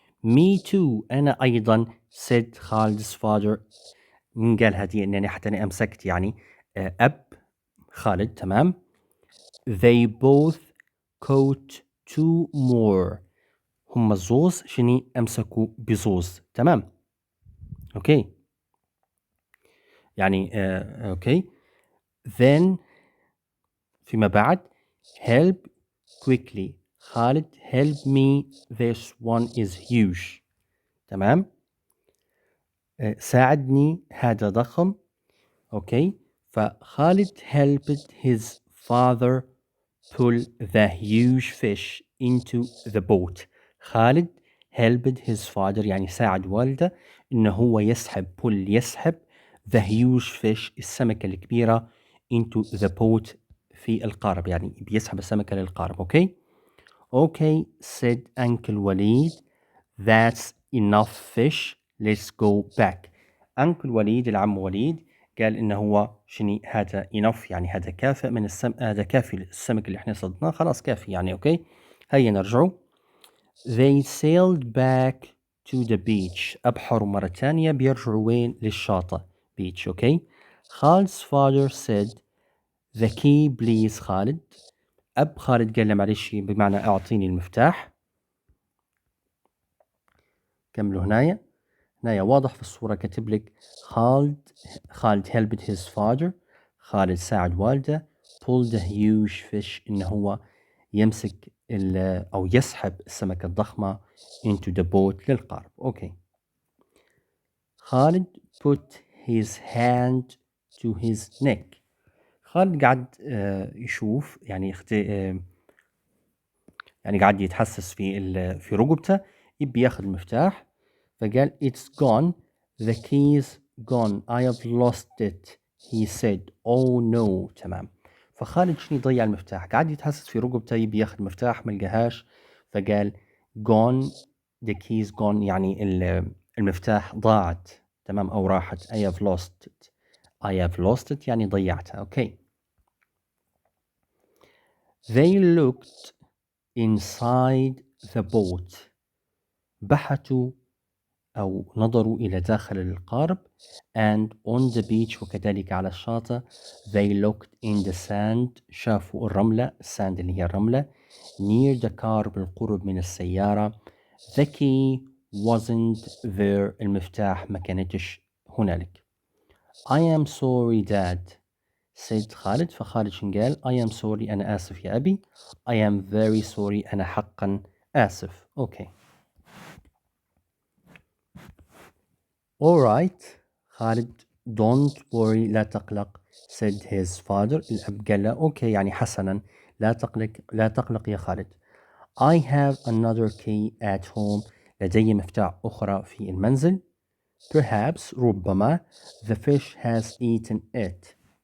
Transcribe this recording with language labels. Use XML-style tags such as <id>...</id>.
<en>Me too</en> <ar>أنا أيضا</ar> <en>said Khalid's father.</en> <ar>من قال هدية؟ إنني حتى أنا أمسكت يعني أب خالد.</ar> <en>تمام، they both caught two more.</en> <ar>هم الزوز شني؟ أمسكوا بزوز. تمام، أوكي يعني أوكي then فيما بعد</ar> <en>help quickly. خالد help me, this one is huge.</en> <ar>تمام. ساعدني هذا ضخم. اوكي.</ar> <en>فخالد helped his father pull the huge fish into the boat.</en> <ar>خالد</ar> <en>helped his father</en> <ar>يعني ساعد والده انه هو يسحب</ar> <en>the huge fish</en> <ar>السمكة الكبيرة</ar> <en>into the boat</en> <ar>في القارب، يعني بيسحب السمكة للقارب.</ar> <en>Okay. Okay, said Uncle Walid. That's enough fish. Let's go back.</en> <ar>Uncle Walid العم وليد قال إنه هو شني هذا enough يعني هذا كافئ من هذا كافي السمك اللي احنا صدناه، خلاص كافي يعني. اوكي. هيا نرجعوا.</ar> <en>They sailed back to the beach.</en> <ar>أبحروا مرة ثانية، بيرجعوا وين؟ للشاطئ.</ar> <en>beach. Okay. Khalid's father said the key please خالد.</en> <ar>أب خالد قال له معلش بمعنى أعطيني المفتاح. كملوا هنايا واضح في الصورة كاتب لك خالد</ar> <en>helped his father.</en> <ar>خالد ساعد والده.</ar> <en>pull the huge fish</en> <ar>إنه هو يمسك أو يسحب السمكة الضخمة</ar> <en>into the boat</en> <ar>للقارب. أوكي.</ar> <en>خالد put his hand to his neck.</en> <ar>خالد قاعد يشوف يعني يعني قاعد يتحسس في رقبته، يبي ياخذ المفتاح.</ar> <en>فقال it's gone, the key's gone, I have lost it, he said. oh no. تمام.</en> <ar>فخالد شنو ضيع المفتاح، قاعد يتحسس في رقبته يبي ياخذ المفتاح ما لقاهاش، فقال</ar> <en>gone, the key's gone</en> <ar>يعني المفتاح ضاعت. تمام أو راحت.</ar> <en>I have lost it. I have lost it</en> <ar>يعني ضيعتها. أوكي.</ar> <en>They looked inside the boat.</en> <ar>بحثوا أو نظروا إلى داخل القارب.</ar> <en>and on the beach</en> <ar>وكذلك على الشاطئ.</ar> <en>they looked in the sand.</en> <ar>شافوا الرملة. sand اللي هي الرملة.</ar> <en>near the car</en> <ar>بالقرب من السيارة.</ar> <en>the key wasn't there.</en> <ar>المفتاح ما كانتش هنالك.</ar> <en>I am sorry dad said خالد.</en> <ar>فخالد شن قال؟</ar> <en>I am sorry</en> <ar>أنا آسف يا أبي.</ar> <en>I am very sorry</en> <ar>أنا حقا آسف. أوكي. Alright.</ar> <en>خالد don't worry</en> <ar>لا تقلق</ar> <en>said his father.</en> <ar>الأب قال له أوكي يعني حسنا لا تقلق يا خالد.</ar> <en>I have another key at home.</en> <ar>لدي مفتاح أخرى في المنزل.</ar> <en>Perhaps ربما the fish has eaten it.</en>